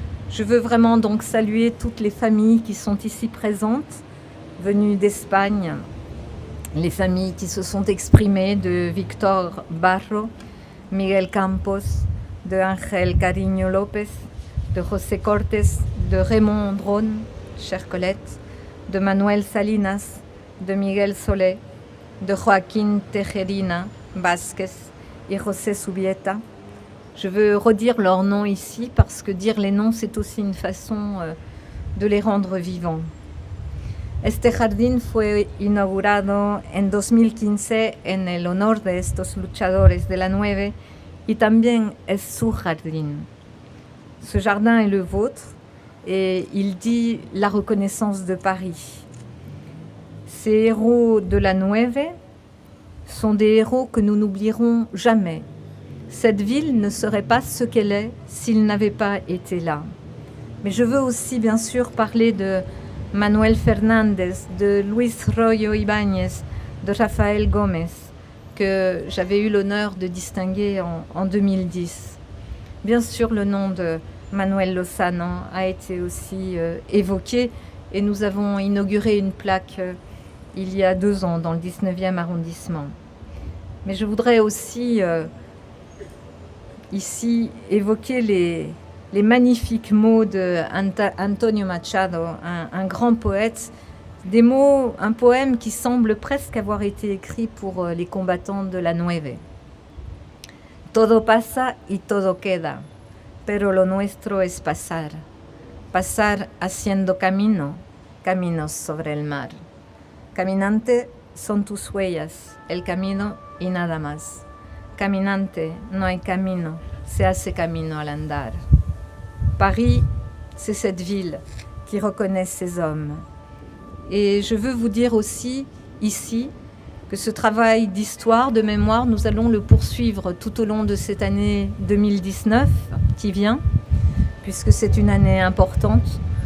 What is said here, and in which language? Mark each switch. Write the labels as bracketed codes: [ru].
[fr] Je veux vraiment donc saluer toutes les familles qui sont ici présentes, venues d'Espagne, les familles qui se sont exprimées de Victor Barro, Miguel Campos, de Ángel Cariño López, de José Cortés, de Raymond Dron, chère Colette, de Manuel Salinas, de Miguel Solé, de Joaquín Tejerina Vázquez et José Subieta. Je veux redire leurs noms ici parce que dire les noms, c'est aussi une façon de les rendre vivants. [es] Este jardín fue inaugurado en 2015 en el honor de estos luchadores de la 9 y también es su jardín. [fr] Ce jardin est le vôtre et il dit la reconnaissance de Paris. Ces héros de la 9 sont des héros que nous n'oublierons jamais. Cette ville ne serait pas ce qu'elle est s'ils n'avaient pas été là. Mais je veux aussi bien sûr parler de Manuel Fernández, de Luis Royo Ibáñez, de Rafael Gómez, que j'avais eu l'honneur de distinguer en 2010. Bien sûr, le nom de Manuel Lozano a été aussi évoqué et nous avons inauguré une plaque il y a 2 ans dans le 19e arrondissement. Mais je voudrais aussi ici évoquer les magnifiques mots de Antonio Machado, un grand poète Des mots, un poème qui semble presque avoir été écrit pour les combattants de la Nueve. [es] Todo pasa y todo queda, pero lo nuestro es pasar. Pasar haciendo camino, caminos sobre el mar. Caminante son tus huellas, el camino y nada más. Caminante, no hay camino, se hace camino al andar. [fr] Paris, c'est cette ville qui reconnaît ses hommes. Et je veux vous dire aussi, ici, que ce travail d'histoire, de mémoire, nous allons le poursuivre tout au long de cette année 2019 qui vient, puisque c'est une année importante.